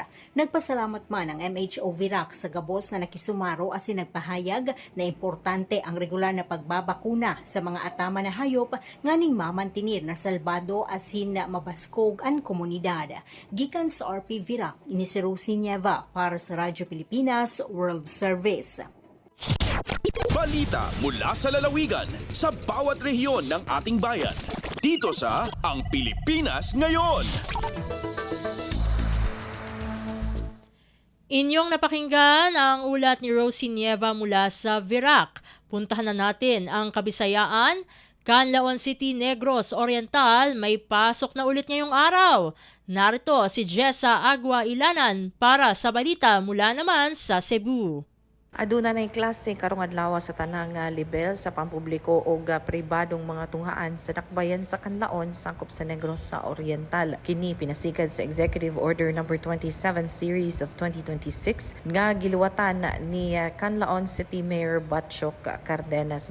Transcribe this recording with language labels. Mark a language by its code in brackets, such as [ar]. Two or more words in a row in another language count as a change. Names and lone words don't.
[bik] Nagpasalamat man ang MHO Virac sa gabos na nakisumaro asin nagpahayag na importante ang regular na pagbabakuna sa mga atama na hayop nganing mamantinir na salbado asin mabaskog ang komunidad. Gikan sa RP Virac, ini si Rosie Nieva para sa Radyo Pilipinas World Service. [tl] Balita mula sa lalawigan sa bawat rehiyon ng ating bayan. Dito sa Ang Pilipinas Ngayon. Inyong napakinggan ang ulat ni Rosie Nieva mula sa Virac. Puntahan na natin ang Kabisayaan. Canlaon City, Negros Oriental, may pasok na ulit ngayong araw. Narito si Jessa Agua Ilanan para sa balita mula naman sa Cebu. [ceb] Aduna na klase karong adlaw sa tanang level sa pampubliko o pribadong mga tunghaan sa nakbayan sa Canlaon sangkop sa Negros sa Oriental. Kini pinasigad sa Executive Order No. 27 Series of 2026 nga giluwatan ni Canlaon City Mayor Batchok Cardenas.